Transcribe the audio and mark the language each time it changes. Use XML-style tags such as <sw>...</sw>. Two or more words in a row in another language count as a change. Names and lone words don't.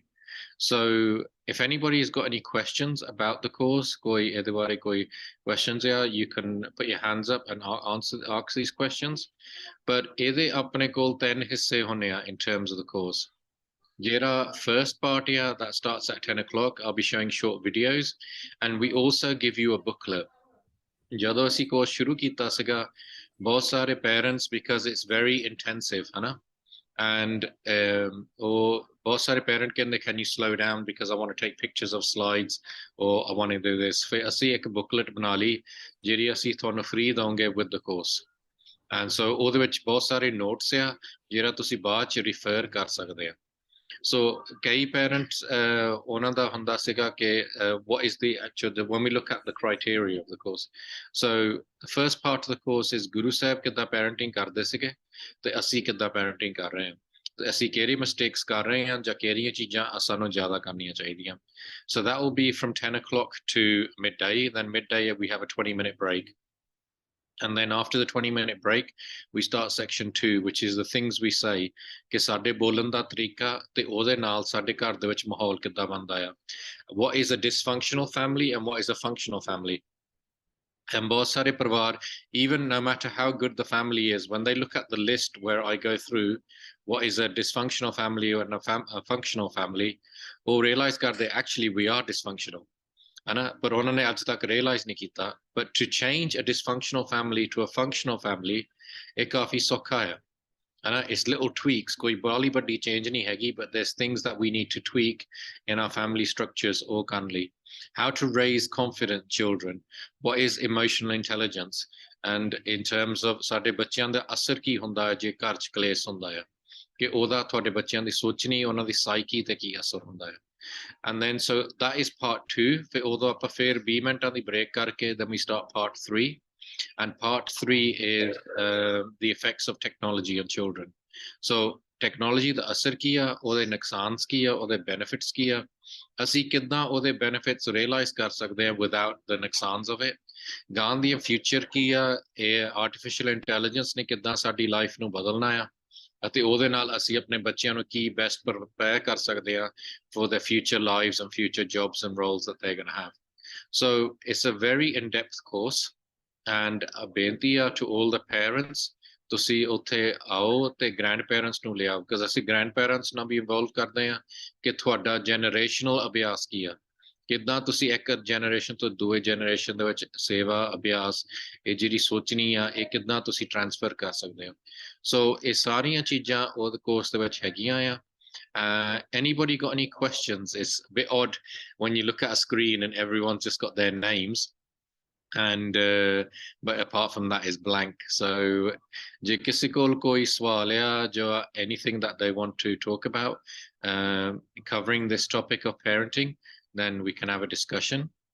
<en>So if anybody's got any questions about the course,</en> <pa>ਕੋਈ ਇਹਦੇ ਬਾਰੇ ਕੋਈ questions ਆ,</pa> <en>you can put your hands up and ask these questions.</en> <pa>But ਇਹਦੇ ਆਪਣੇ ਕੋਲ 10 ਹਿੱਸੇ ਹੋਣੇ ਆ</pa> <en>in terms of the course. Jera first part ya that starts at 10 o'clock. I'll be showing short videos, and we also give you a booklet.</en> <pa>ਜਦੋਂ ਅਸੀਂ course ਸ਼ੁਰੂ ਕੀਤਾ ਸੀਗਾ, ਬਹੁਤ ਸਾਰੇ parents,</pa> <en>because it's very intensive,</en> <pa>ਹੈ ਨਾ? And ਬਹੁਤ ਸਾਰੇ parent ਕਹਿੰਦੇ,</pa> <en>can you slow down because I want to take pictures of slides, or I want to do this.</en> <pa>फिर ਅਸੀਂ एक booklet ਬਣਾ ਲਈ ਜਿਹੜੀ ਅਸੀਂ ਤੁਹਾਨੂੰ free ਦਵਾਂਗੇ</pa> <en>with the course, and so</en> <pa>ਉਹਦੇ ਵਿੱਚ ਬਹੁਤ ਸਾਰੇ notes ਆ ਜਿਹੜਾ ਤੁਸੀਂ ਬਾਅਦ ਚ refer ਕਰ ਸਕਦੇ ਆ.</pa> <en>So</en> <pa>ਕਈ parents ਉਹਨਾਂ ਦਾ ਹੁੰਦਾ ਸੀਗਾ ਕਿ</pa> <en>what is the actual, when we look at the criteria of the course. So the first part of the course is Guru Saheb</en> <pa>ਕਿੱਦਾਂ parenting ਕਰਦੇ ਸੀਗੇ ਤੇ ਅਸੀਂ ਕਿੱਦਾਂ parenting ਕਰ ਰਹੇ ਹਾਂ, ਤੇ ਅਸੀਂ ਕਿਹੜੀ mistakes ਕਰ ਰਹੇ ਹਾਂ ਜਾਂ ਕਿਹੜੀਆਂ ਚੀਜ਼ਾਂ ਸਾਨੂੰ ਜ਼ਿਆਦਾ ਕਰਨੀਆਂ ਚਾਹੀਦੀਆਂ.</pa> <en>So that will be from 10 o'clock to midday. Then midday we have a 20-minute break. And then after the 20-minute break, we start section 2, which is the things we say.</en> <pa>ਕਿ ਸਾਡੇ ਬੋਲਣ ਦਾ ਤਰੀਕਾ ਤੇ ਉਹਦੇ ਨਾਲ ਸਾਡੇ ਘਰ ਦੇ ਵਿੱਚ ਮਾਹੌਲ ਕਿੱਦਾਂ ਬਣਦਾ ਆ.</pa> <en>What is a dysfunctional family and what is a functional family?</en> <pa>And ਬਹੁਤ ਸਾਰੇ ਪਰਿਵਾਰ,</pa> <en>even no matter how good the family is, when they look at the list where I go through what is a dysfunctional family and a functional family,</en> <pa>ਉਹ realize ਕਰਦੇ</pa> <en>actually we are dysfunctional.</en> <pa>But ਉਹਨਾਂ ਨੇ ਅੱਜ ਤੱਕ realize ਨਹੀਂ ਕੀਤਾ.</pa> <en>But to change a dysfunctional family to a functional family,</en> <pa>ਇਹ ਕਾਫੀ ਸੌਖਾ ਹੈ.</pa> <en>It's little tweaks,</en> <pa>ਕੋਈ ਬਾਲੀ ਵੱਡੀ change ਨਹੀਂ ਹੈਗੀ,</pa> <en>but there's things that we need to tweak in our family structures or</en> <pa>ਕਰਨ ਲਈ.</pa> <en>How to raise confident children, what is emotional intelligence, and in terms of</en> <pa>ਸਾਡੇ ਬੱਚਿਆਂ ਦਾ ਅਸਰ ਕੀ ਹੁੰਦਾ ਹੈ ਜੇ ਘਰ ਚ ਕਲੇਸ਼ ਹੁੰਦਾ ਹੈ, ਕਿ ਉਹਦਾ ਤੁਹਾਡੇ ਬੱਚਿਆਂ ਦੀ ਸੋਚਣੀ, ਉਹਨਾਂ ਦੀ ਸਾਈਕੀ ਤੇ ਕੀ ਅਸਰ ਹੁੰਦਾ ਹੈ.</pa> <en>And then so that is part 2.</en> <pa>ਫਿਰ ਉਦੋਂ ਆਪਾਂ ਫਿਰ 20 ਮਿੰਟਾਂ ਦੀ break ਕਰਕੇ</pa> <en>then we start part 3. And part 3 is the effects of technology on children.</en> <pa>So technology ਦਾ ਅਸਰ ਕੀ ਆ, ਉਹਦੇ ਨੁਕਸਾਨ ਕੀ ਆ, ਉਹਦੇ benefits ਕੀ ਆ, ਅਸੀਂ ਕਿੱਦਾਂ ਉਹਦੇ benefits realize ਕਰ ਸਕਦੇ ਹਾਂ</pa> <en>without the</en> <pa>ਨੁਕਸਾਨ</pa> <en>of it.</en> <pa>ਗਾਂ ਦੀ future ਕੀ ਆ, ਇਹ</pa> <en>artificial intelligence</en> <pa>ਨੇ ਕਿੱਦਾਂ ਸਾਡੀ life ਨੂੰ ਬਦਲਣਾ ਆ, ਅਤੇ ਉਹਦੇ ਨਾਲ ਅਸੀਂ ਆਪਣੇ ਬੱਚਿਆਂ ਨੂੰ ਕੀ</pa> <en>best prepare</en> <pa>ਕਰ ਸਕਦੇ ਹਾਂ</pa> <en>for their future lives and future jobs and roles that they're going to have. So it's a very in-depth course, and a</en> <pa>ਬੇਨਤੀ ਆ</pa> <en>to all the parents,</en> <pa>ਤੁਸੀਂ ਉੱਥੇ ਆਓ ਤੇ grandparents ਨੂੰ ਲਿਆਓ, because ਅਸੀਂ grandparents ਨਾਲ ਵੀ involve ਕਰਦੇ ਹਾਂ ਕਿ ਤੁਹਾਡਾ generational ਅਭਿਆਸ ਕੀ ਆ, ਕਿੱਦਾਂ ਤੁਸੀਂ ਇੱਕ generation ਤੋਂ ਦੂਏ generation ਦੇ ਵਿੱਚ ਸੇਵਾ ਅਭਿਆਸ, ਇਹ ਜਿਹੜੀ ਸੋਚਣੀ ਆ, ਇਹ ਕਿੱਦਾਂ ਤੁਸੀਂ transfer ਕਰ ਸਕਦੇ ਹੋ. So ਇਹ ਸਾਰੀਆਂ ਚੀਜ਼ਾਂ ਉਹ ਕੋਰਸ ਦੇ ਵਿੱਚ ਹੈਗੀਆਂ ਆ.</pa> <en>Anybody got any questions? It's a bit odd when you look at a screen and everyone's just got their names, and but apart from that is blank. So</en> <pa>ਜੇ ਕਿਸੇ ਕੋਲ ਕੋਈ ਸਵਾਲ ਆ ਜੋ</pa> <en>anything that they want to talk about covering this topic of parenting, then we can have a discussion.</en>